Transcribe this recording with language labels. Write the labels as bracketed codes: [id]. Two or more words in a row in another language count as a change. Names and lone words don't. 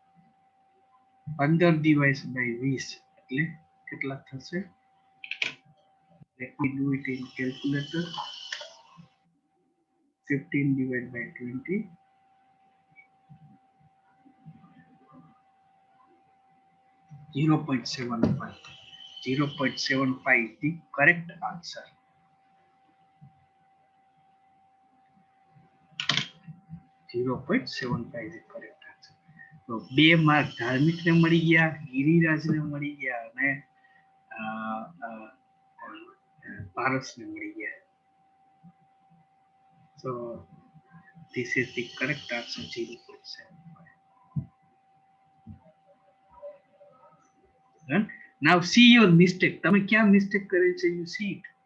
[en] 15 divided by 20 [gu] એટલે કેટલા થશે? [en] Let me do it in calculator. 15 divided by 20. 0.75. 0.75 is the correct answer. 0.75 is the correct answer. [gu] So 2 માર્ક ધાર્મિક ને મળી ગયા, ગિરિરાજ ને મળી ગયા અને પારસ ને મળી ગયા. [en] So this is the correct answer, 0.75. Now see your mistake. [gu] તમે ક્યાં mistake કરે છે? [en] You see it.